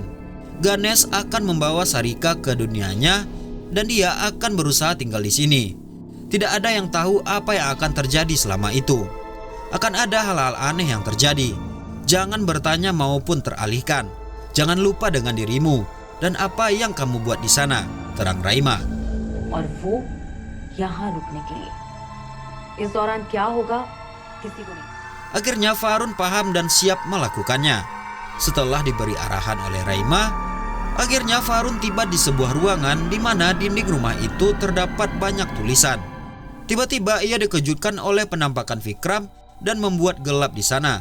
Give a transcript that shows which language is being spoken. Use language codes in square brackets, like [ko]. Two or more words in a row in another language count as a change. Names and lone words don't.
[id] Ganesh akan membawa Sarika ke dunianya dan dia akan berusaha tinggal di sini. Tidak ada yang tahu apa yang akan terjadi selama itu. Akan ada hal-hal aneh yang terjadi. Jangan bertanya maupun teralihkan. Jangan lupa dengan dirimu dan apa yang kamu buat di sana, terang Raima. [hi] और वो यहाँ रुकने के लिए। इस दौरान क्या होगा किसी को नहीं। [id] Akhirnya Varun paham dan siap melakukannya. Setelah diberi arahan oleh Raima, akhirnya Varun tiba di sebuah ruangan di mana dinding rumah itu terdapat banyak tulisan. Tiba-tiba ia dikejutkan oleh penampakan Vikram dan membuat gelap di sana.